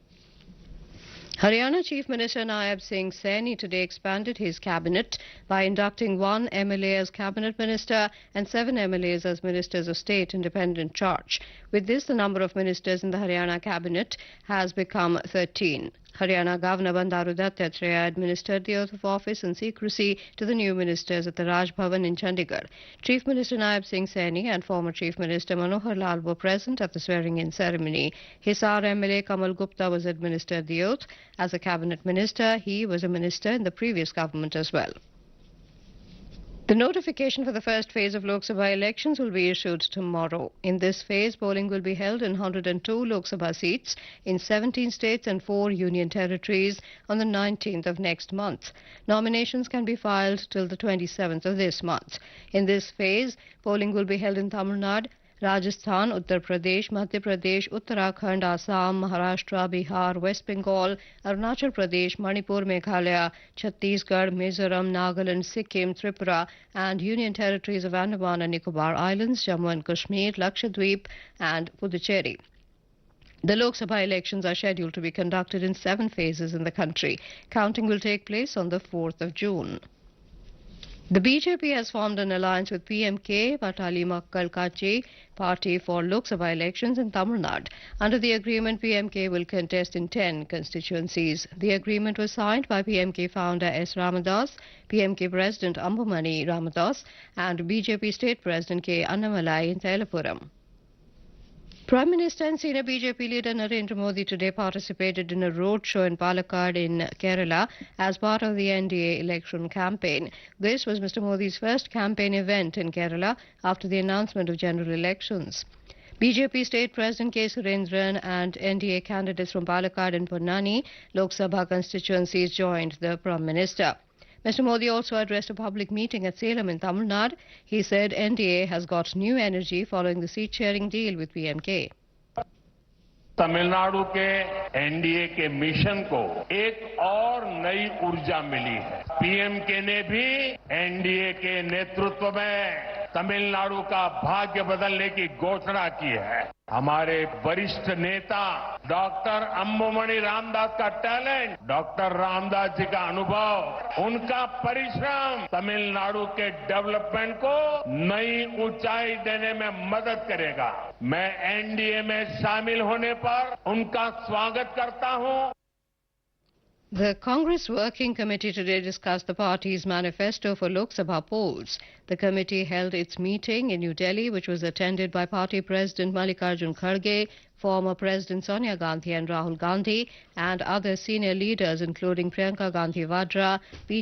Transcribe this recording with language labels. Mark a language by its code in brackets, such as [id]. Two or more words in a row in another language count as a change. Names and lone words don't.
[en] Haryana Chief Minister Naib Singh Saini today expanded his cabinet by inducting 1 MLA as cabinet minister and 7 MLAs as ministers of state independent charge. With this, the number of ministers in the Haryana cabinet has become 13. Haryana Governor Bandaru Dattatreya administered the oath of office in secrecy to the new ministers at the Raj Bhavan in Chandigarh. Chief Minister Naib Singh Saini and former Chief Minister Manohar Lal were present at the swearing-in ceremony. Hisar MLA Kamal Gupta was administered the oath. As a cabinet minister, he was a minister in the previous government as well. The notification for the first phase of Lok Sabha elections will be issued tomorrow. In this phase, polling will be held in 102 Lok Sabha seats in 17 states and 4 union territories on the 19th of next month. Nominations can be filed till the 27th of this month. In this phase, polling will be held in Tamil Nadu, Rajasthan, Uttar Pradesh, Madhya Pradesh, Uttarakhand, Assam, Maharashtra, Bihar, West Bengal, Arunachal Pradesh, Manipur, Meghalaya, Chhattisgarh, Mizoram, Nagaland, Sikkim, Tripura and Union Territories of Andaman and Nicobar Islands, Jammu and Kashmir, Lakshadweep and Puducherry. The Lok Sabha elections are scheduled to be conducted in 7 phases in the country. Counting will take place on the 4th of June. The BJP has formed an alliance with PMK, Patali Makkal Kachi party for Lok Sabha elections in Tamil Nadu. Under the agreement, PMK will contest in 10 constituencies. The agreement was signed by PMK founder S. Ramadas, PMK President Ambumani Ramadas and BJP State President K. Annamalai in Thailapuram. Prime Minister and senior BJP leader Narendra Modi today participated in a roadshow in Palakkad in Kerala as part of the NDA election campaign. This was Mr. Modi's first campaign event in Kerala after the announcement of general elections. BJP State President K. Surendran and NDA candidates from Palakkad and Ponnani Lok Sabha constituencies joined the Prime Minister. Mr. Modi also addressed a public meeting at Salem in Tamil Nadu. He said NDA has got new energy following the seat-sharing deal with PMK. [hi] तमिलनाडु के एनडीए के मिशन को एक और नई ऊर्जा मिली है। पीएमके ने भी एनडीए के नेतृत्व में तमिलनाडु का भाग्य बदलने की घोषणा की है। हमारे वरिष्ठ नेता डॉक्टर अंबुमणि रामदास का टैलेंट, डॉक्टर रामदास जी का अनुभव, उनका परिश्रम तमिलनाडु के डेवलपमेंट को नई ऊंचाई देने में मदद करेगा। मैं एनडीए में शामिल होने पर उनका स्वागत करता हूं। [en] The Congress Working Committee today discussed the party's manifesto for Lok Sabha polls. The committee held its meeting in New Delhi, which was attended by party President Mallikarjun Kharge, former President Sonia Gandhi and Rahul Gandhi, and other senior leaders including Priyanka Gandhi Vadra, P.